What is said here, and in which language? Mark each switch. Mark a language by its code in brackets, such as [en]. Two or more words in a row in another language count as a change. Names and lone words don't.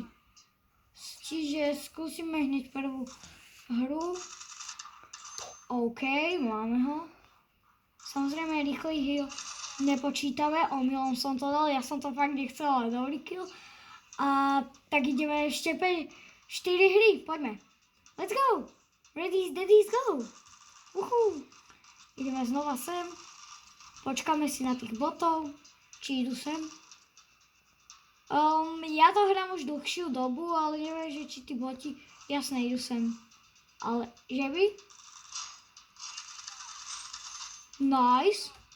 [sk] Čiže skúsime hneď prvú hru. OK, máme ho. Samozrejme rýchly heal nepočítame, omylom som to dal, ja som to fakt nechcel, ale dobrý kill. A tak ideme ešte 4 hry, poďme. [en] Let's go! Ready, steady, go! [sk] Uhú. Ideme znova sem. Počkáme si na tých botov, či idú sem. Ja to hrám už dlhšiu dobu, ale neviem, že či tí boti, jasne, idú sem. Ale, že by? Nice.